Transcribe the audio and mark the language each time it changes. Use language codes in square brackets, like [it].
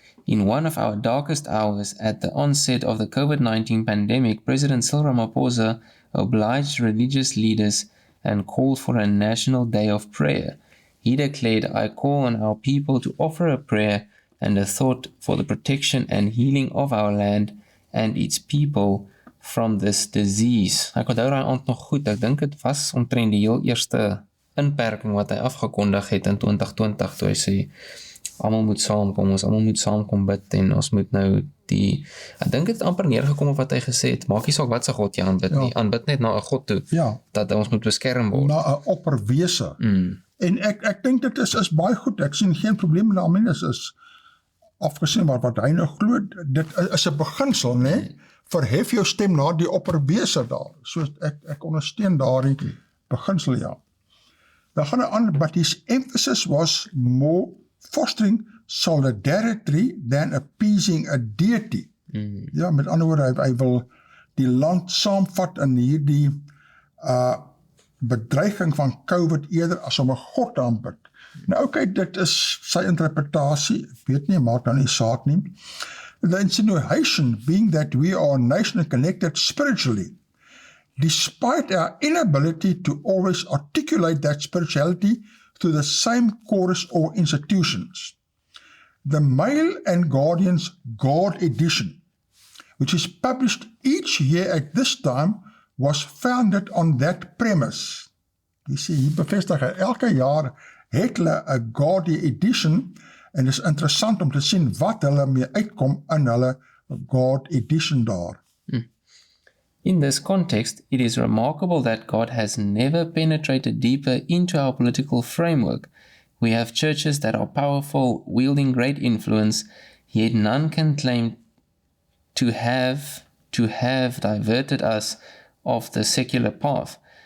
[en] In one of our darkest hours at the onset of the COVID-19 pandemic, President Cyril Ramaphosa obliged religious leaders and called for a national day of prayer. He declared, I call on our people to offer a prayer and a thought for the protection and healing of our land and its people from this disease. [af] Ek onthou daai aand nog goed, ek dink dit was omtrent die heel eerste inperking wat hy afgekondig het in 2020, toe hy sê, almal moet saamkom, ons almal moet saamkom bid, en ons moet nou ek dink het amper neergekom op wat hy gesê het, maak nie saak wat se God jy aanbid nie, aanbid net na 'n God toe, dat ons moet beskerm word. Na 'n opperwese. En ek dink dit is baie goed, ek sien geen probleem daarmee, dit is afgesien wat hy nou glo, dit is 'n beginsel, né? Verhef jou stem na die opperwese daar. So ek ondersteun daardie beginsel, ja. Dan gaan hy aan, [en] but his emphasis was more fostering solidarity than appeasing a deity. [af] Ja, met ander woorde, hy wil die land saamvat in hierdie bedreiging van COVID eerder as om 'n God te aanbid. Nou okay, dit is sy interpretasie, ek weet nie, maak dan nie saak nie. [en] The insinuation being that we are a nation connected spiritually, despite our inability to always articulate that spirituality through the same chorus or institutions. The Mail and Guardian's God edition, which is published each year at this time, was founded on that premise. [af] Jy sê, hier bevestig hy, elke jaar het hulle 'n God edition, en dit is interessant om te sien wat hulle mee uitkom in hulle God edition daar. [en] In this context, it is remarkable that God has never penetrated deeper into our political framework. We have churches that are powerful, wielding great influence, yet none can claim to have diverted us off the secular path.